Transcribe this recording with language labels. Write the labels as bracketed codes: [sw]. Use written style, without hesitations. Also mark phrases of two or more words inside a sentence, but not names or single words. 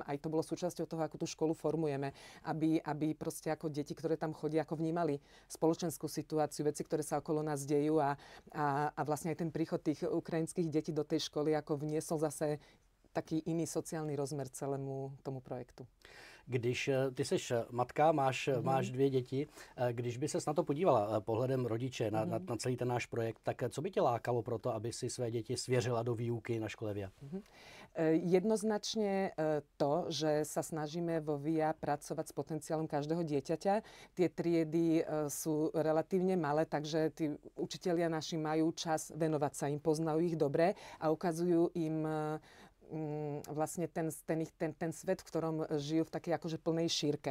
[sk] Aj to bolo súčasťou toho, ako tú školu formujeme, aby proste ako deti, ktoré tam chodia, ako vnímali spoločenskú situáciu, veci, ktoré sa okolo nás dejú a vlastne aj ten príchod tých ukrajinských detí do tej školy ako vniesol zase taký iný sociálny rozmer celému tomu projektu. [cs] Když ty seš matka, máš 2 děti, když by ses na to podívala pohledem rodiče na celý ten náš projekt, tak co by tě lákalo pro to, aby si své děti svěřila do výuky na škole VIA? [sk] Jednoznačne to, že sa snažíme vo VIA pracovať s potenciálom každého dieťaťa. Tie triedy sú relatívne malé, takže tí učitelia naši majú čas venovať sa im, poznajú ich dobre a ukazujú im vlastne ten svet, v ktorom žijú v takej akože plnej šírke.